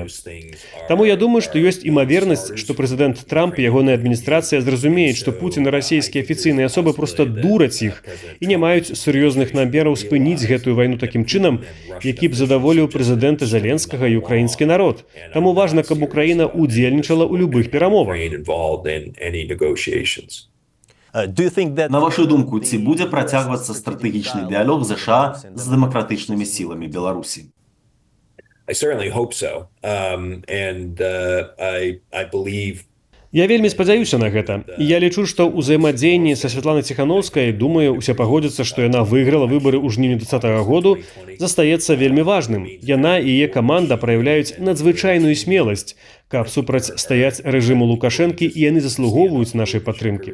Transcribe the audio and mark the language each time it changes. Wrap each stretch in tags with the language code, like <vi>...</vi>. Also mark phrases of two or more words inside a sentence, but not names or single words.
<be>Таму я думаю, што ёсць імавернасць, што прэзідэнт Трамп і ягоная адміністрацыя зразумеюць, што Пуцін і расійскія афіцыйныя асобы проста дураць іх і не маюць сур'ёзных намераў спыніць гэтую вайну такім чынам, які б задаволіў прэзідэнта Зеленскага і украінскі народ. Таму важна, каб Украіна удзельнічала ў любых перамовах. На вашу думку, ці будзе працягвацца стратэгічны дыялог ЗША з дэмакратычнымі сіламі Беларусі?</be> <en>I certainly hope so. I believe</en> <be>Я вельмі спадзяюся на гэта. І я лічу, што ў ўзаемадзеянні са Святланай Ціханаўскай, думаю, усе пагодзяцца, што яна выйграла выбары ў жніўні 2020 году, застаецца вельмі важным. Яна і яе каманда праяўляюць надзвычайную смеласць, каб супрацьстаяць рэжыму Лукашэнкі, і яны заслугоўваюць нашай падтрымкі.</be>